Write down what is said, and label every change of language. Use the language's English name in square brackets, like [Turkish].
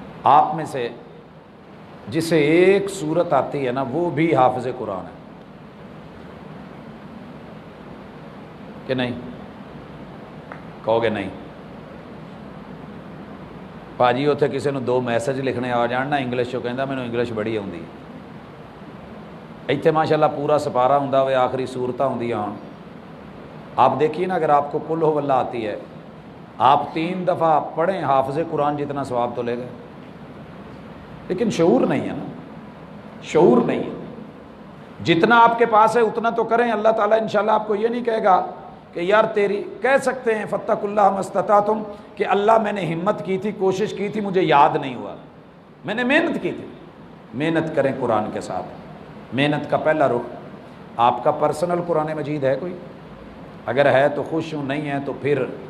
[Urdu] آپ میں سے جسے ایک سورت آتی ہے نا وہ بھی حافظ قرآن ہے کہ نہیں؟ کہو گے نہیں؟ [Punjabi] ਭਾਜੀ ਉੱਥੇ ਕਿਸੇ ਨੂੰ 2 ਮੈਸੇਜ ਲਿਖਣੇ ਆ ਜਾਣ ਨਾ ਇੰਗਲਿਸ਼ ਚੋਂ, ਕਹਿੰਦਾ ਮੈਨੂੰ ਇੰਗਲਿਸ਼ ਬੜੀ ਆਉਂਦੀ। ਇੱਥੇ ਮਾਸ਼ਾਅੱਲਾ ਪੂਰਾ ਸਪਾਰਾ ਹੁੰਦਾ ਹੋਵੇ, ਆਖਰੀ ਸੂਰਤਾਂ ਹੁੰਦੀਆਂ ਹੋਣ। [Urdu] آپ دیکھیے نا، اگر آپ کو قل هو اللہ آتی ہے، آپ 3 دفعہ پڑھیں حافظ قرآن جتنا ثواب تو لے گئے، لیکن شعور نہیں ہے نا، شعور نہیں ہے۔ جتنا آپ کے پاس ہے اتنا تو کریں۔ اللہ تعالیٰ انشاءاللہ آپ کو یہ نہیں کہے گا کہ یار تیری، کہہ سکتے ہیں [Arabic] فاتقوا اللہ ما استطعتم [Urdu] کہ اللہ میں نے ہمت کی تھی، کوشش کی تھی، مجھے یاد نہیں ہوا، میں نے محنت کی تھی۔ محنت کریں قرآن کے ساتھ۔ محنت کا پہلا رخ آپ کا پرسنل قرآن مجید ہے کوئی؟ اگر ہے تو خوش ہوں، نہیں ہے تو پھر